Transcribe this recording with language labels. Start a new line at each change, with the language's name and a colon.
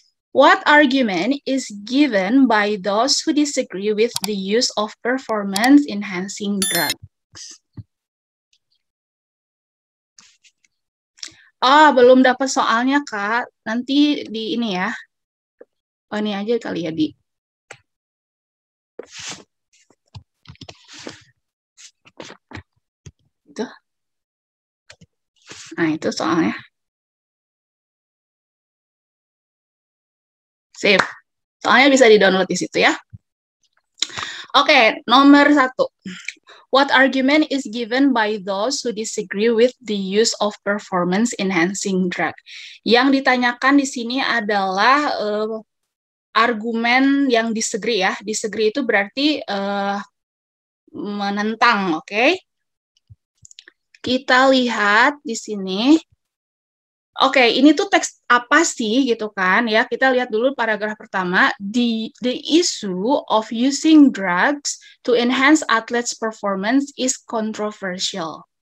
English: What argument is given by those who disagree with the use of performance-enhancing drugs?
Indonesian: Oh, belum dapat soalnya, Kak. Nanti di ini ya. Oh, ini aja kali ya, Di. Itu. Nah, itu soalnya. Sip. Soalnya bisa di-download di situ ya. Oke, nomor 1. What argument is given by those who disagree with the use of performance-enhancing drug? Yang ditanyakan di sini adalah argumen yang disagree ya. Disagree itu berarti menentang, oke? Kita lihat di sini. Oke, ini tuh teks apa sih gitu kan ya? Kita lihat dulu paragraf pertama.
English: The issue of using drugs to enhance athletes' performance is controversial.